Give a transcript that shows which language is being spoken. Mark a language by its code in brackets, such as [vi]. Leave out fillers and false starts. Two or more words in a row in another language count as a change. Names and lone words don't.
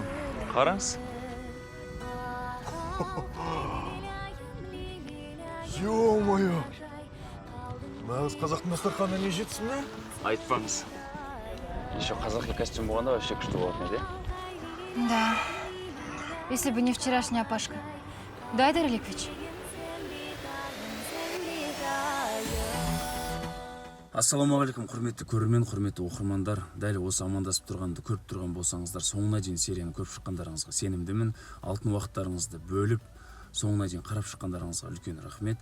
[kk] Қараңыз. [ru] Ё-моё! [kk] Нағыз қазақтың дастарханына не жетсін, не? Айтпаңыз. Еще қазақи костюм болғанда вообще күшті болатын еді. [ru] Да. Если бы не вчерашняя Пашка. Да, Айдар Олегович? [kk] Ассалаумағалейкум, құрметті көрермен, құрметті оқырмандар. Дәл осы амандасып тұрғанды көріп тұрған болсаңыздар, соңына дейін серияны көріп шыққандарыңызға сенімдімін. Алтын уақыттарыңызды бөліп, соңына дейін қарап шыққандарыңызға үлкен рахмет.